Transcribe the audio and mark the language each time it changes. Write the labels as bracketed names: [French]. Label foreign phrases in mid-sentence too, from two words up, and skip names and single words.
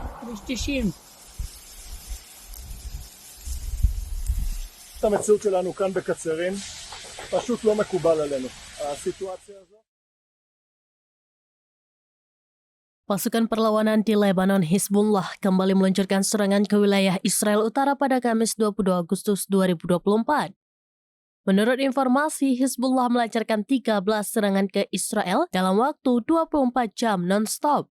[Hebrew] כביש 90. המציאות שלנו כאן בקצרין פשוט לא מקובל עלינו. הסיטואציה הזאת. [Indonesian] Pasukan perlawanan di Lebanon Hizbullah kembali meluncurkan serangan ke wilayah Israel Utara pada Kamis 22 Agustus 2024. Menurut informasi, Hizbullah melancarkan 13 serangan ke Israel dalam waktu 24 jam non-stop.